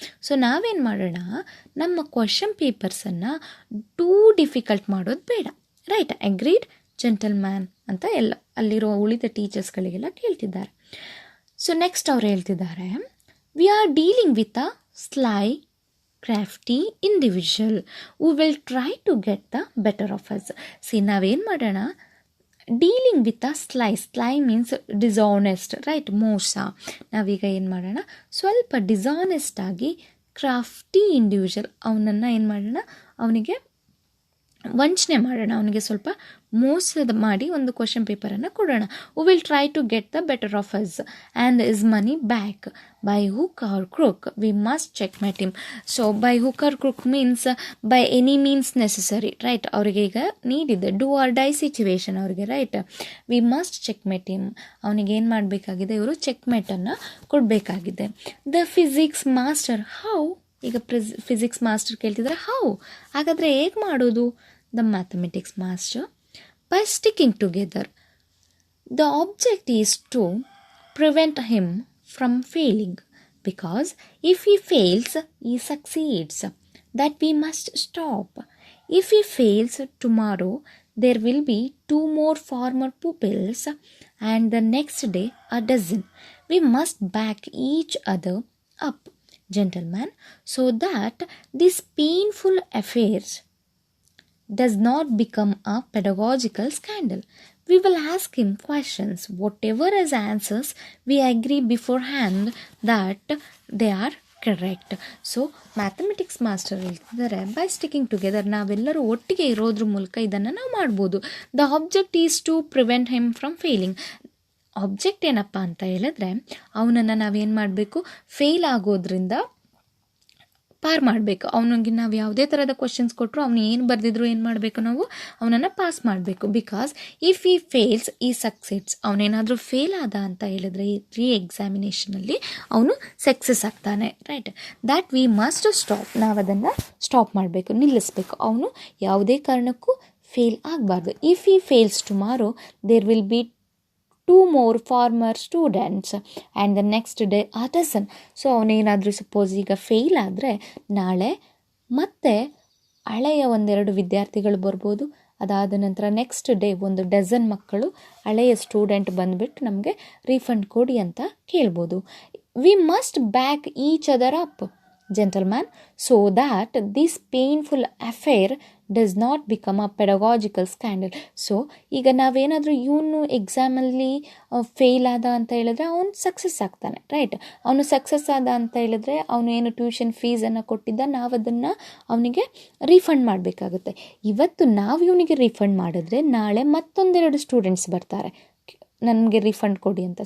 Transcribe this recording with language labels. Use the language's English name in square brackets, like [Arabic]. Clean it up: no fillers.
[Kannada] So ನಾವೇನು ಮಾಡೋಣ, ನಮ್ಮ ಕ್ವಶನ್ ಪೇಪರ್ಸನ್ನು ಟೂ ಡಿಫಿಕಲ್ಟ್ ಮಾಡೋದು ಬೇಡ. ರೈಟ್. [English] agreed gentleman [Kannada] ಅಂತ ಎಲ್ಲ ಅಲ್ಲಿರೋ ಉಳಿದ ಟೀಚರ್ಸ್ಗಳಿಗೆಲ್ಲ ಕೇಳ್ತಿದ್ದಾರೆ. ಸೊ ನೆಕ್ಸ್ಟ್ ಅವ್ರು ಹೇಳ್ತಿದ್ದಾರೆ, [English] We are dealing with a sly, crafty individual who will try to get the better of us. See, [Kannada] ನಾವೇನು ಮಾಡೋಣ, [English] Dealing with a sly means dishonest. Right. ಮೋಸ. [Kannada] ನಾವೀಗ ಏನು ಮಾಡೋಣ, ಸ್ವಲ್ಪ ಡಿಸಾನೆಸ್ಟ್ ಆಗಿ ಕ್ರಾಫ್ಟಿ ಇಂಡಿವಿಜುವಲ್ ಅವನನ್ನು ಏನು ಮಾಡೋಣ, ಅವನಿಗೆ ವಂಚನೆ ಮಾಡೋಣ, ಅವನಿಗೆ ಸ್ವಲ್ಪ ಮೋಸದ ಮಾಡಿ ಒಂದು ಕ್ವಶನ್ ಪೇಪರನ್ನು ಕೊಡೋಣ. [English] Who will try to get the better of us and is money back by hook or crook. We must checkmate him. So by hook or crook means by any means necessary. Right. [Kannada] ಅವರಿಗೆ ಈಗ ನೀಡಿದೆ, do or die situation ಅವರಿಗೆ. Right. [English] We must checkmate him. [Kannada] ಅವನಿಗೆ ಏನು ಮಾಡಬೇಕಾಗಿದೆ, ಇವರು check ಮೆಟನ್ನು ಕೊಡಬೇಕಾಗಿದೆ. The physics master, how? ಈಗ physics master ಕೇಳ್ತಿದ್ದಾರೆ, ಹೌ? ಹಾಗಾದರೆ ಹೇಗೆ ಮಾಡೋದು? [English] The mathematics master, by sticking together. The object is to prevent him from failing, because if he fails, he succeeds. That we must stop. If he fails tomorrow, there will be 2 more former pupils, and the next day a dozen. We must back each other up, gentlemen, so that these painful affairs does not become a pedagogical scandal. We will ask him questions. Whatever his answers, we agree beforehand that they are correct. [Kannada] So mathematics master ಹೇಳ್ತಿದ್ದಾರೆ, [English] by sticking together, [Kannada] ನಾವೆಲ್ಲರೂ ಒಟ್ಟಿಗೆ ಇರೋದ್ರ ಮೂಲಕ ಇದನ್ನು ನಾವು ಮಾಡ್ಬೋದು. [English] The object is to prevent him from failing. [Kannada] Object ಏನಪ್ಪ ಅಂತ ಹೇಳಿದ್ರೆ, ಅವನನ್ನು ನಾವೇನು ಮಾಡಬೇಕು, ಫೇಲ್ ಆಗೋದ್ರಿಂದ ಪಾರ್ ಮಾಡಬೇಕು. ಅವನಿಗೆ ನಾವು ಯಾವುದೇ ಥರದ ಕ್ವಶನ್ಸ್ ಕೊಟ್ಟರು ಅವನು ಏನು ಬರೆದಿದ್ರು ಏನು ಮಾಡಬೇಕು, ನಾವು ಅವನನ್ನು ಪಾಸ್ ಮಾಡಬೇಕು. [English] because if he fails he success, [Kannada] ಅವನೇನಾದರೂ ಫೇಲ್ ಆದ ಅಂತ ಹೇಳಿದ್ರೆ ಈ ಎಕ್ಸಾಮಿನೇಷನಲ್ಲಿ ಅವನು ಸಕ್ಸಸ್ ಆಗ್ತಾನೆ. [English] Right, that we must stop. [Kannada] ನಾವು ಅದನ್ನು ಸ್ಟಾಪ್ ಮಾಡಬೇಕು, ನಿಲ್ಲಿಸಬೇಕು. ಅವನು ಯಾವುದೇ ಕಾರಣಕ್ಕೂ ಫೇಲ್ ಆಗಬಾರ್ದು. [English] If he fails tomorrow, there will be 2 more former students and the next day a dozen. [Kannada] So ಅವನೇನಾದರೂ suppose ಈಗ ಫೇಲ್ ಆದರೆ ನಾಳೆ ಮತ್ತೆ ಹಳೆಯ 1-2 ವಿದ್ಯಾರ್ಥಿಗಳು ಬರ್ಬೋದು. ಅದಾದ ನಂತರ ನೆಕ್ಸ್ಟ್ ಡೇ 1 ಡಜನ್ ಮಕ್ಕಳು ಹಳೆಯ ಸ್ಟೂಡೆಂಟ್ ಬಂದುಬಿಟ್ಟು ನಮಗೆ ರೀಫಂಡ್ ಕೊಡಿ ಅಂತ ಕೇಳ್ಬೋದು. [English] We must back each other up, gentlemen, so that this painful affair does not become a pedagogical scandal. [Kannada] So ಈಗ ನಾವೇನಾದರೂ ಇವನು ಎಕ್ಸಾಮಲ್ಲಿ ಫೇಲ್ ಆದ ಅಂತ ಹೇಳಿದ್ರೆ ಅವನು ಸಕ್ಸಸ್ ಆಗ್ತಾನೆ. ರೈಟ್, ಅವನು ಸಕ್ಸಸ್ ಆದ ಅಂತ ಹೇಳಿದ್ರೆ ಅವನು ಏನು ಟ್ಯೂಷನ್ ಫೀಸನ್ನು ಕೊಟ್ಟಿದ್ದ ನಾವು ಅದನ್ನು ಅವನಿಗೆ ರೀಫಂಡ್ ಮಾಡಬೇಕಾಗುತ್ತೆ. ಇವತ್ತು ನಾವು ಇವನಿಗೆ ರೀಫಂಡ್ ಮಾಡಿದ್ರೆ ನಾಳೆ ಮತ್ತೊಂದೆರಡು ಸ್ಟೂಡೆಂಟ್ಸ್ ಬರ್ತಾರೆ ನನಗೆ ರೀಫಂಡ್ ಕೊಡಿ ಅಂತ.